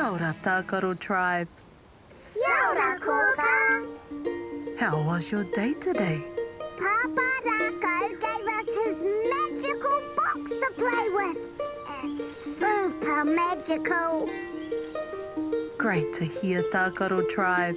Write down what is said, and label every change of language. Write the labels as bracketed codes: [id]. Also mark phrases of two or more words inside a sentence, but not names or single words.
[en] Ngā Tākaro Tribe. [mi] Kia ora, Kōkā. [en] How was your day today? Pāpā Rākau gave us his magical box to play with. It's super magical. Great to hear, Tākaro Tribe.